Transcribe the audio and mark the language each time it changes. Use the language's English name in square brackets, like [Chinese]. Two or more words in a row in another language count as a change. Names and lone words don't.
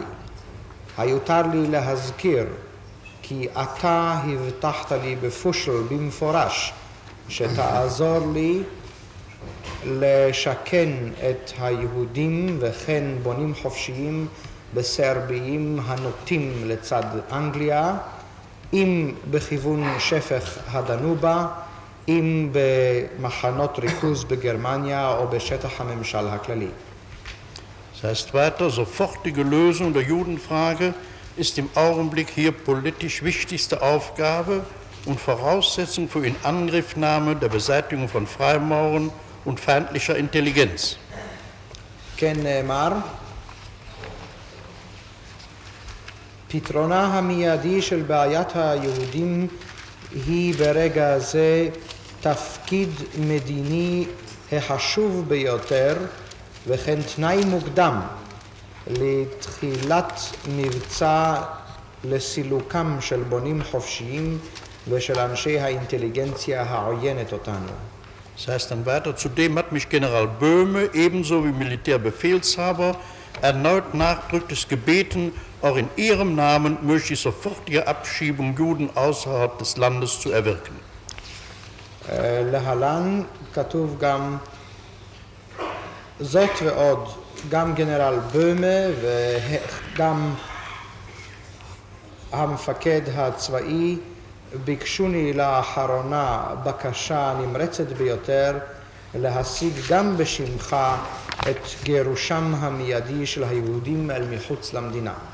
[Hebrew] היותר לי להזכיר כי אתה הבטחת לי בפושל במפורש שתעזור לי לשכן את היהודים וכן בונים חופשיים בסרביים הנוטים לצד אנגליה, אם בכיוון שפך הדנובה, אם במחנות ריכוז בגרמניה או בשטח הממשל הכללי. [German] Das heißt weiter, sofortige Lösung der Judenfrage ist im Augenblick hier politisch wichtigste Aufgabe und Voraussetzung für Inangriffnahme der Beseitigung von Freimauren und feindlicher Intelligenz. [Hebrew] כן נאמר, פתרונה המיידי של בעיית היהודים היא ברגע זה תפקיד מדיני החשוב ביותר וכן תנאי מוקדם לתחילת מבצע לסילוקם של בונים חופשיים ושל אנשי האינטליגנציה העוינת אותנו. [German] Das heißt dann weiter, zudem hat mich General Böhme ebenso wie Militärbefehlshaber erneut nachdrücklich gebeten, auch in ihrem Namen möglichst sofortige Abschiebung Juden außerhalb des Landes zu erwirken. [Hebrew] להלן כתוב גם זאת ועוד, גם גנרל בומה וגם המפקד הצבאי ביקשוני לאחרונה בקשה נמרצת ביותר להשיג גם בשמך את גירושם המיידי של היהודים אל מחוץ למדינה.